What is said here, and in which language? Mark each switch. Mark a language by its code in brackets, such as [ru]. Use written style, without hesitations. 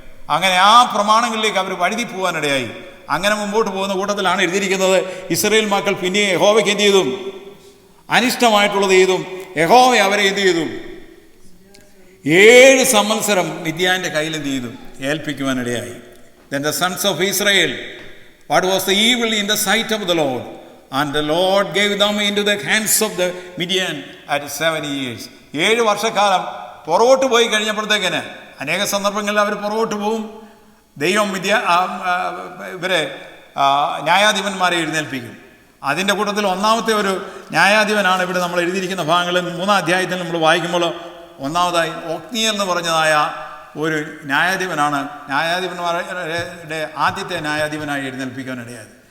[ml] അങ്ങനെ ആ പ്രമാണങ്ങളിലേക്ക് അവർ വഴുതി പോകാനിടയായി. അങ്ങനെ മുമ്പോട്ട് പോകുന്ന കൂട്ടത്തിലാണ് എഴുതിയിരിക്കുന്നത്, ഇസ്രായേൽ മക്കൾ പിന്നെ യഹോവയ്ക്ക് എന്ത് ചെയ്തു? അനിഷ്ടമായിട്ടുള്ളത് ചെയ്തും യഹോവ അവരെ എന്ത് ചെയ്തു? 7 സംവത്സരം മിദ്യാന്റെ കയ്യിൽ എന്ത് ചെയ്തു? ഏൽപ്പിക്കുവാനിടയായി. [en] Then the sons of Israel, what was the evil in the sight of the Lord? And the Lord gave them into the hands of the Midian at 7 years. [ml] 7 വർഷക്കാലം പുറകോട്ട് പോയി കഴിഞ്ഞപ്പോഴത്തേക്കിന് അനേക സന്ദർഭങ്ങളിൽ അവർ പുറകോട്ട് പോവും. ദൈവം ഇവരെ ന്യായാധിപന്മാരെ എഴുന്നേൽപ്പിക്കും. അതിൻ്റെ കൂട്ടത്തിൽ ഒന്നാമത്തെ ഒരു ന്യായാധിപനാണ് ഇവിടെ നമ്മൾ എഴുതിയിരിക്കുന്ന ഭാഗങ്ങളിൽ 3-ാം അധ്യായത്തിൽ നമ്മൾ വായിക്കുമ്പോൾ ഒന്നാമതായി ഒത്നിയേൽ എന്ന് പറഞ്ഞതായ ഒരു ന്യായാധിപനാണ് ന്യായാധിപന്മാരുടെ ആദ്യത്തെ ന്യായാധിപനായി എഴുന്നേൽപ്പിക്കാനിടയായത്.